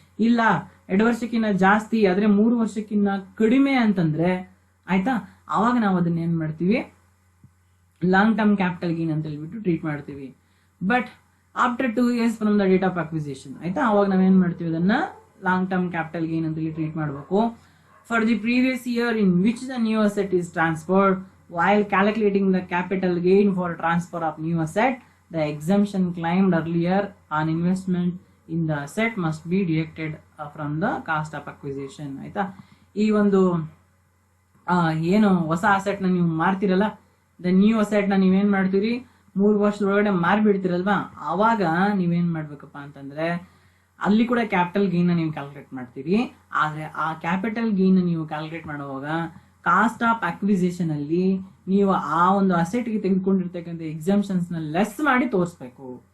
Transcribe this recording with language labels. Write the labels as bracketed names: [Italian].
[Kannada] ಇಲ್ಲ 2 ವರ್ಷಕ್ಕಿಂತ ಜಾಸ್ತಿ ಆದ್ರೆ 3 ವರ್ಷಕ್ಕಿಂತ ಕಡಿಮೆ ಅಂತಂದ್ರೆ ಆಯ್ತಾ, ಅವಾಗ ನಾವು ಅದನ್ನ ಏನ್ ಮಾಡ್ತೀವಿ ಲಾಂಗ್ ಟರ್ಮ್ ಕ್ಯಾಪಿಟಲ್ ಗೇನ್ ಅಂತ ಹೇಳ್ಬಿಟ್ಟು ಟ್ರೀಟ್ ಮಾಡ್ತೀವಿ. [English] but after 2 years from the date of acquisition [Kannada] ಆಯ್ತಾ, ಅವಾಗ ನಾವೇನ್ ಮಾಡ್ತೀವಿ ಅದನ್ನ ಲಾಂಗ್ ಟರ್ಮ್ ಕ್ಯಾಪಿಟಲ್ ಗೇನ್ ಅಂತ ಹೇಳಿ ಟ್ರೀಟ್ ಮಾಡಬೇಕು. [English] For the previous year in which the new asset is transferred while calculating the capital gain for transfer of new asset, the exemption claimed earlier on investment in the asset must be deducted from the cost of acquisition. [Kannada] ಆಯ್ತಾ, ಈ ಒಂದು ಏನು ಹೊಸ asset ನ ನೀವು ಮಾರ್ತಿರಲ್ಲ, the new asset ನ ನೀವೇನ್ ಮಾಡ್ತೀರಿ 3 ವರ್ಷದೊಳಗಡೆ ಮಾರ್ಬಿಡ್ತಿರಲ್ವಾ, ಅವಾಗ ನೀವೇನ್ ಮಾಡ್ಬೇಕಪ್ಪ ಅಂತಂದ್ರೆ ಅಲ್ಲಿ ಕೂಡ ಕ್ಯಾಪಿಟಲ್ ಗೇನ್ ನ ನೀವು ಕ್ಯಾಲ್ಕುಲೇಟ್ ಮಾಡ್ತೀರಿ. ಆದ್ರೆ ಆ ಕ್ಯಾಪಿಟಲ್ ಗೇನ್ ನೀವು ಕ್ಯಾಲ್ಕುಲೇಟ್ ಮಾಡುವಾಗ ಕಾಸ್ಟ್ ಆಫ್ ಅಕ್ವಿಸಿಷನ್ ಅಲ್ಲಿ ನೀವು ಆ ಒಂದು ಅಸೆಟ್ ಗೆ ತೆಗೆದುಕೊಂಡಿರ್ತಕ್ಕಂಥ ಎಕ್ಸಾಮ್ಷನ್ಸ್ ನ ಲೆಸ್ ಮಾಡಿ ತೋರಿಸ್ಬೇಕು.